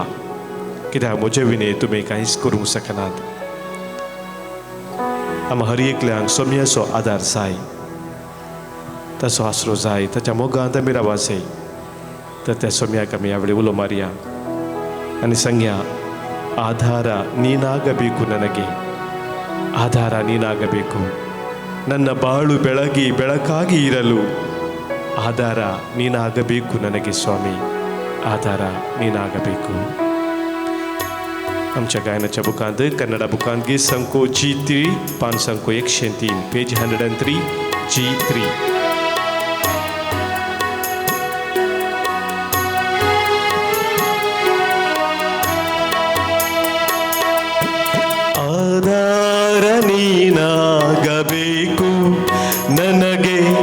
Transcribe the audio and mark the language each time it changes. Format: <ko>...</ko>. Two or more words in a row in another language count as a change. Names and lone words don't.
<kok>कित्याक म्हजे विने तुमी कांयच करूंक शकनात. आमकां हर एकल्यांक सोम्याचो आदार जाय. ताचो आसरो जाय. ताच्या मोगांत आमी रावा जाय. तर त्या सोम्याक आमी ह्या वेळी उलो मारया आनी सांगया</kok> <kn>ಆಧಾರ ನೀನಾಗಬೇಕು ನನಗೆ. ಆಧಾರ ನೀನಾಗಬೇಕು. ನನ್ನ ಬಾಳು ಬೆಳಕಾಗಿ ಇರಲು ಆಧಾರ ನೀನಾಗಬೇಕು ನನಗೆ ಸ್ವಾमी. ಆಧಾರ ನೀನಾಗಬೇಕು.</kn> <kok>आमच्या गायनाच्या बुकांत कन्नडा बुकांत गीत संको G3 पान संको 103 पेज 103 G3.</kok> <kn>ಆಧಾರ ನೀನಾಗಬೇಕು ನನಗೆ.</kn>